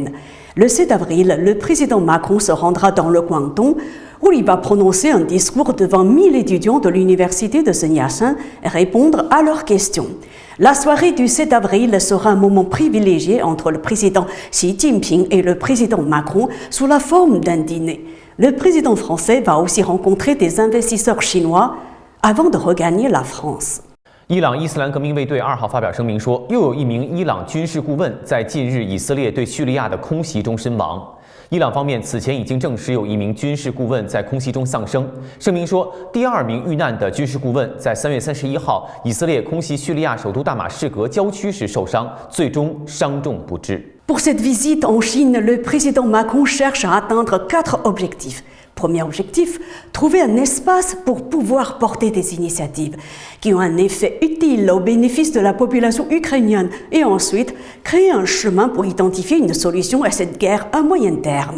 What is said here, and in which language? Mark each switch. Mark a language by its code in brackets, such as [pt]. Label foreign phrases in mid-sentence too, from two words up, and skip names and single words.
[fr] Le 7 avril, le président Macron se rendra dans le Guangdong où il va prononcer un discours devant 1000 étudiants de l'université de Sun Yat-sen et répondre à leurs questions. La soirée du 7 avril sera un moment privilégié entre le président Xi Jinping et le président Macron sous la forme d'un dîner. Le président français va aussi rencontrer des investisseurs chinois avant de regagner la France. [zh] 伊朗伊斯兰革命卫队2号发表声明说，又有一名伊朗军事顾问在近日以色列对叙利亚的空袭中身亡。伊朗方面此前已经证实有一名军事顾问在空袭中丧生。声明说，第2名遇难的军事顾问在3月31号以色列空袭叙利亚首都大马士革郊区时受伤，最终伤重不治。 [fr] Pour cette visite en Chine, le président Macron cherche à atteindre 4 objectifs. Premier objectif, trouver un espace pour pouvoir porter des initiatives qui ont un effet utile au bénéfice de la population ukrainienne et ensuite créer un chemin pour identifier une solution à cette guerre à moyen terme.